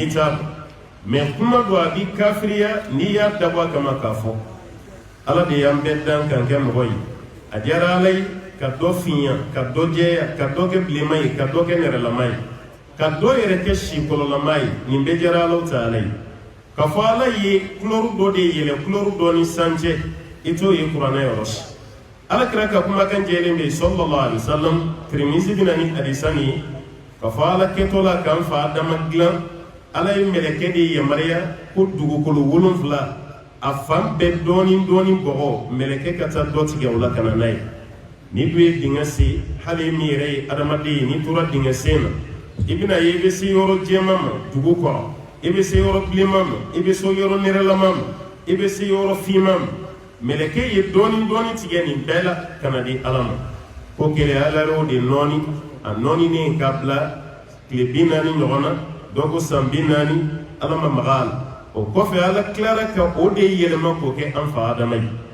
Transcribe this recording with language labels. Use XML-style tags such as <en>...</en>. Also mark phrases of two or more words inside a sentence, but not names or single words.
<bm>t'a dɔn mais kuma don a b'i kafiriya n'i y'a dabɔ a kama k'a fɔ ala de y'an bɛɛ dan kan kɛ mɔgɔ ye a diyara ala ye ka dɔ finya ka dɔ jɛya ka dɔ kɛ bilenma ye ka dɔ kɛ nɛrɛlama ye ka dɔ yɛrɛ kɛ sikɔlɔlama ye nin bɛɛ diyara alaw ta ala ye k'a fɔ ala ye kulɔru dɔ de yɛlɛ kulɔru dɔ ni sancɛ i t'o ye kuranɛ yɔrɔ si ala kira ka kuma kan jelen be</bm> <ar>صلى الله عليه وسلم</ar> <bm>Tirmidhi dinani hadisani ka fa ala ketola kan fa damaglan ala yi meleke di yamariya ko dugukolo wolonfila a fan bɛɛ dɔɔni bɔgɔ meleke ka taa dɔ tigɛ o la ka na n'a ye ni dun ye dingɛ sen hali min yɛrɛ ye adamaden ye n'i tora dingɛ sen na i bɛna ye i bɛ se yɔrɔ jɛman ma dugu kɔrɔ i bɛ se yɔrɔ bilenman ma i bɛ se yɔrɔ nɛrɛlaman ma i bɛ se yɔrɔ finman ma meleke ye dɔɔni tigɛ nin bɛɛ la ka na di ala ma ko gɛlɛya ala y'o de nɔɔni a nɔɔninen ka bila tile 40 ɲɔgɔn na dɔ ko san 40 ala ma maga a la o kɔfɛ ala tilara ka o de yɛlɛma k'o kɛ an fa adama ye</bm>